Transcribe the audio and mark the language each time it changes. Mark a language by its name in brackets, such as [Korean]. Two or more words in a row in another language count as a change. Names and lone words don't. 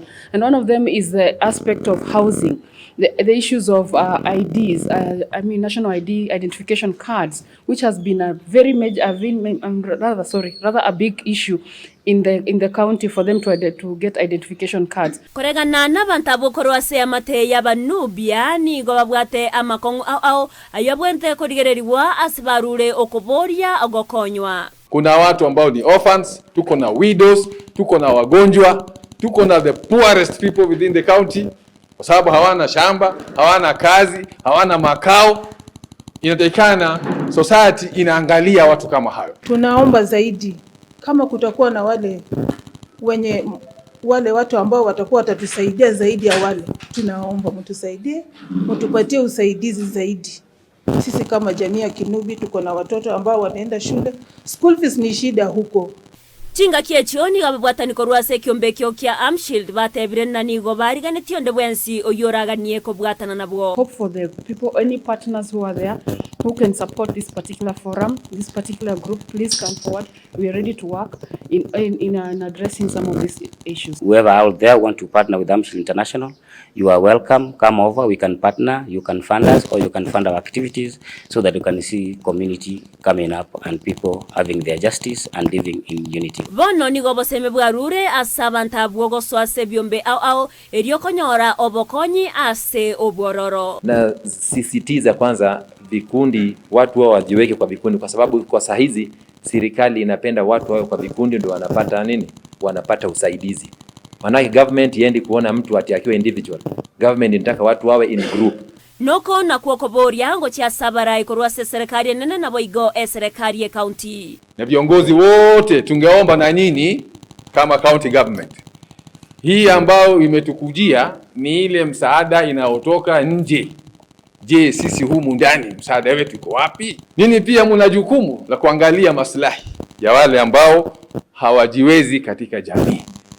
[English] And one of them is the aspect of housing, the issues of IDs, national ID identification cards, which has been a very major, rather a big issue in the county for them to get identification cards. [Gusii] Kulingana na bantabo korwase amate ya wanubia nigo babwate amakongo au ayabwente kodigereriwa asibarure okoboria ogokonywa. [Swahili] Kuna watu ambao ni orphans, tuko na widows, tuko na wagonjwa, tuko na [English] the poorest people within the county [Swahili] kwa sababu hawana shamba, hawana kazi, hawana makao. Inatakikana society inaangalia watu kama hayo. Tunaomba zaidi kama kutakuwa na wale watu ambao watakuwa watatusaidia zaidi ya wale, tunaomba mtusaidie, mtupatie usaidizi zaidi. Sisi kama jamii ya Kinubi tuko na watoto ambao wanaenda shule, [English] school fees [Swahili] ni shida huko. [Gusii] Chinga kiechoni gabwatani korwase kiombe kia Armshield batebire na nigo barigane tionde bwensi oyoraganie ko bwatana nabwo. [English] Hope for the people, any partners who are there who can support this particular forum, this particular group, please come forward. We are ready to work in addressing some of these issues. Whoever out there want to partner with Armshield International, you are welcome. Come over, we can partner, you can fund us or you can fund our activities so that you can see community coming up and people having their justice and living in unity. [Gusii] Bono nigo boseme bwarure asabanta bwogo swase byombe au eriokonyora obokonyi ase obororo. [Swahili] Na sisitiza kwanza vikundi, watu wao wajiweke kwa vikundi kwa sababu kwa saa hizi serikali inapenda watu wao kwa vikundi ndio wanapata nini? Wanapata usaidizi. Maana government iendi kuona mtu ati akiwa individual. Government inataka watu wawe [English] in group. [Gusii] Noko na kuokoboria ngo chia sabara ikorwase serikali nene na boigo serikali ya kaunti. [Swahili] Na viongozi wote tungeomba na nyinyi kama [English] county government. [Swahili] Hii ambayo imetukujia ni ile msaada inayotoka nje. Je, sisi humu ndani msaada wetu uko wapi? Nini pia mna jukumu la kuangalia maslahi ya wale ambao hawajiwezi katika jamii.